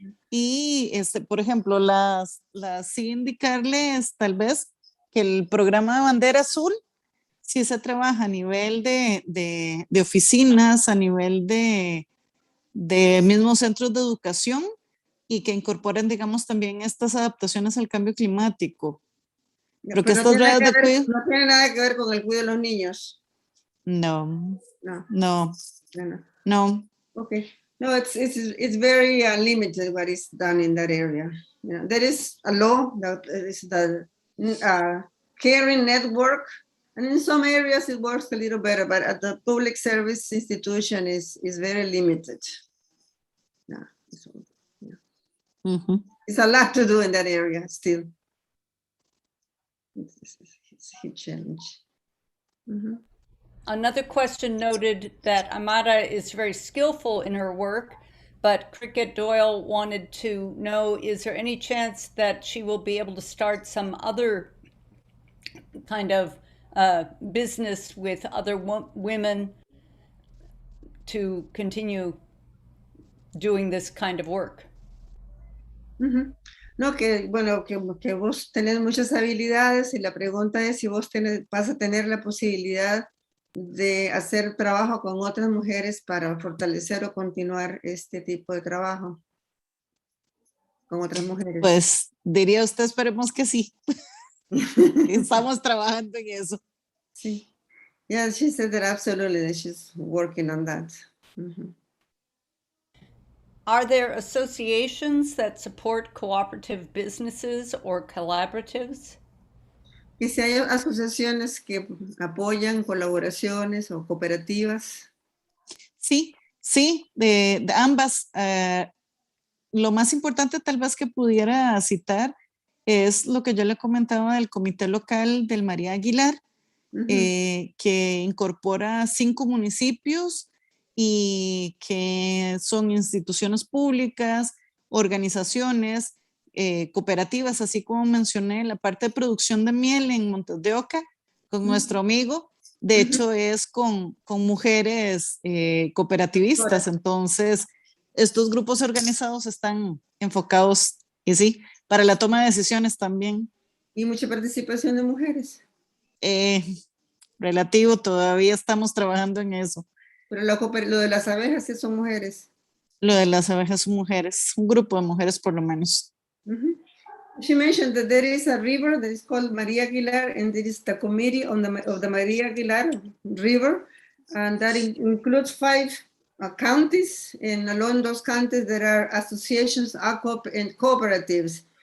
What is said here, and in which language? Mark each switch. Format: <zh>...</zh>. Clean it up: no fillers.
<es>Y por ejemplo, sí indicarles tal vez que el programa de bandera azul sí se trabaja a nivel de oficinas, a nivel de mismos centros de educación y que incorporen, digamos, también estas adaptaciones al cambio climático. Pero que estas redes de cuidado... No tiene nada que ver con el cuidado de los niños. No, No. no, No. no.</es> <en>Okay. No, it's very limited what is done in that area. You know, there is a law that is the caring network, and in some areas it works a little better, but at the public service institution is very limited. Yeah, it's a lot to do in that area still. It's a huge challenge. Another question noted that Aimará is very skillful in her work, but Cricket Doyle wanted to know, is there any chance that she will be able to start some other kind of business with other women to continue doing this kind of work?</en> <es>No, que bueno, que vos tenés muchas habilidades y la pregunta es si vos vas a tener la posibilidad de hacer trabajo con otras mujeres para fortalecer o continuar este tipo de trabajo con otras mujeres. Pues diría usted, esperemos que sí. Estamos trabajando en eso. Sí.</es> <en>Yeah, she said that absolutely, that she's working on that. Are there associations that support cooperative businesses or collaboratives?</en> <es>Y si hay asociaciones que apoyan colaboraciones o cooperativas. Sí, sí, de ambas. Lo más importante tal vez que pudiera citar es lo que yo le comentaba del comité local del María Aguilar, que incorpora 5 municipios y que son instituciones públicas, organizaciones, cooperativas, así como mencioné, la parte de producción de miel en Montes de Oca, con nuestro amigo, de hecho es con mujeres cooperativistas, entonces estos grupos organizados están enfocados, y sí, para la toma de decisiones también. Y mucha participación de mujeres. Relativo, todavía estamos trabajando en eso. Pero lo de las abejas sí son mujeres. Lo de las abejas son mujeres, un grupo de mujeres por lo menos.</es> <en>She mentioned that there is a river that is called Maria Aguilar, and there is the committee of the Maria Aguilar River, and that includes 5 counties, and along those counties there are associations and cooperatives.</en>